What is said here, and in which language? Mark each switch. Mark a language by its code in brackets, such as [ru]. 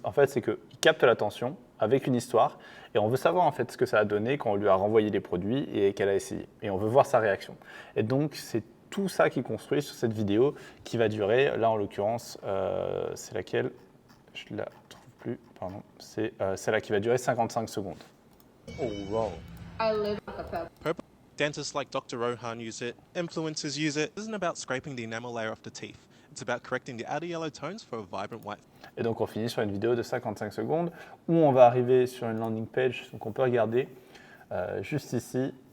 [fr] En fait, c'est qu'ils captent l'attention avec une histoire et on veut savoir en fait ce que ça a donné quand on lui a renvoyé les produits et qu'elle a essayé. Et on veut voir sa réaction. Et donc, c'est tout ça qui est construit sur cette vidéo qui va durer, là en l'occurrence, c'est laquelle? Je la trouve plus, pardon. C'est celle-là qui va durer 55 secondes. [en] Oh, wow. I live like a purple. Purple. Dentists like Dr. Rohan use it, influencers use it. It isn't about scraping the enamel layer off the teeth. It's about correcting the outer yellow tones for a vibrant white. [fr] Et donc on finit sur une vidéo de 55 secondes où on va arriver sur une landing page, donc on peut regarder juste ici.